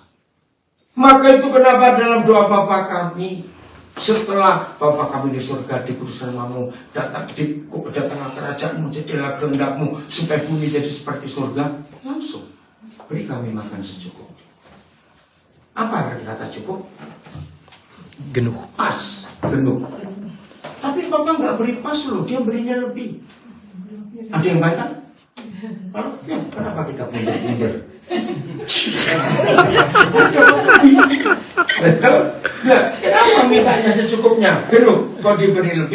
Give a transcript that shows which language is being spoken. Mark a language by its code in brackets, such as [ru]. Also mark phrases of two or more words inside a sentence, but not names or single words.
[id] Maka itu kenapa dalam doa Bapa kami, setelah Bapa kami di surga, dikuduskan namamu, datanglah kerajaanmu, jadilah kehendakmu, supaya bumi jadi seperti surga, langsung beri kami makan secukupnya. Apa arti kata cukup? [de] Genug. [id] Pas, genug. Tapi Bapak nggak beri pas loh, dia berinya lebih. Ada yang bantah? Kalau ya, kenapa kita pindah? Nah, kenapa mintanya secukupnya? Genug, kau diberi lebih.